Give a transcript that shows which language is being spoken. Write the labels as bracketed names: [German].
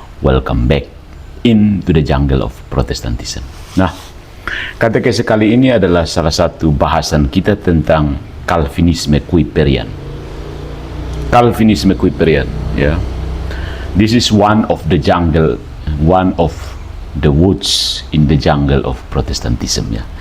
[English] Welcome back into the jungle of Protestantism. [Indonesian] Nah, katekese kali ini adalah salah satu bahasan kita tentang Calvinisme Kuiperian. Calvinisme Kuiperian, ya. [English] This is one of the jungle, one of the woods in the jungle of Protestantism, ya.